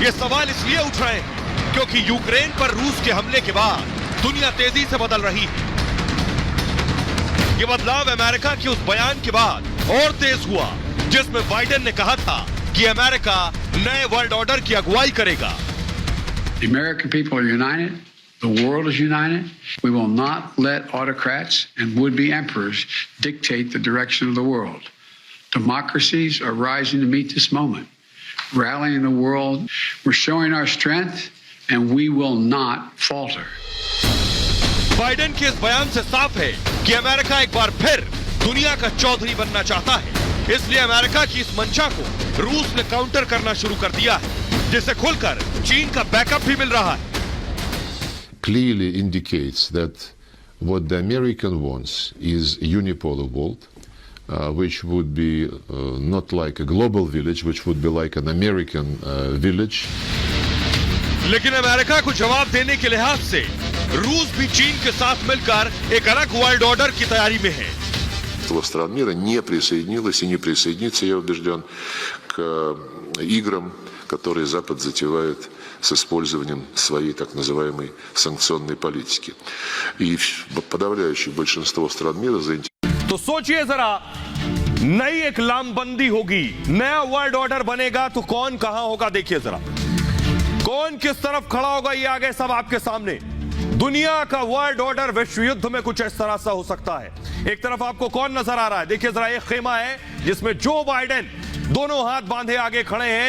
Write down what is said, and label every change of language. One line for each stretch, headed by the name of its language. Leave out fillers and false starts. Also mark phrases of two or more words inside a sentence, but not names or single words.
Hindi: ये सवाल इसलिए उठ रहे हैं क्योंकि यूक्रेन पर रूस के हमले के बाद दुनिया तेजी से बदल रही है। ये बदलाव अमेरिका के उस बयान के बाद और तेज हुआ जिसमें बाइडेन ने कहा था कि अमेरिका नए
English: world order
Hindi: की अगुवाई करेगा।
English: The American people are united. The world is united. We will not let autocrats and would-be emperors dictate the direction of the world. Democracies are rising to meet this moment, rallying the world. We're showing our strength, and we will not falter.
Hindi: बाइडेन के इस बयान से साफ है कि अमेरिका एक बार फिर दुनिया का चौधरी बनना चाहता है। इसलिए अमेरिका की इस मंशा को रूस ने काउंटर करना शुरू कर दिया है, जिससे खुलकर चीन का बैकअप भी मिल रहा है।
English: Clearly indicates that what the American wants is unipolar world, which would be not like a global village, which would be like an American village.
Hindi: लेकिन अमेरिका को जवाब देने के लिहाज से रूस भी चीन के साथ मिलकर एक अलग
English: world order
Hindi: की तैयारी में है।
Russian: Стран мира не присоединилась и не присоединится, я убежден, к играм, которые Запад затевает с использованием своей так называемой санкционной политики. И подавляющее большинство стран мира заинтересованы.
Hindi: तो सोचिए जरा, नई एक लामबंदी होगी, नया
English: world order
Hindi: बनेगा, तो कौन कहां होगा? देखिए जरा, कौन किस तरफ खड़ा होगा, ये आगे सब आपके सामने। दुनिया का
English: world order
Hindi: विश्व युद्ध में कुछ इस तरह से हो सकता है। एक तरफ आपको कौन नजर आ रहा है? देखिए जरा, एक खेमा है जिसमें जो बाइडेन दोनों हाथ बांधे आगे खड़े हैं।